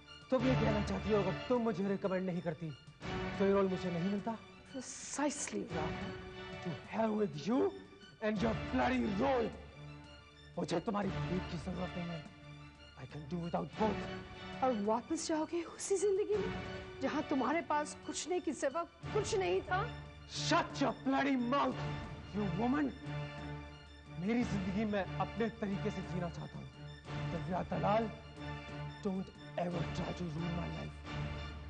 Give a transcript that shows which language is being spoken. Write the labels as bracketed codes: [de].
[hi] तुम ये कहना चाहती हो, अगर तुम मुझे रिकमेंड नहीं करती तो ये रोल मुझे नहीं मिलता? [en] Precisely, Rahul. To hell with you and your bloody role. [hi] मुझे तुम्हारी हेल्प की जरूरत नहीं है। [en] I can do without both. [hi] और वापस जाओगे उसी जिंदगी में जहाँ तुम्हारे पास खुशने की सिवा कुछ नहीं था। [en] Shut your bloody mouth, you woman. [hi] मेरी जिंदगी मैं अपने तरीके से जीना चाहता हूँ। [en] Divya Dalal, don't ever try to ruin my life.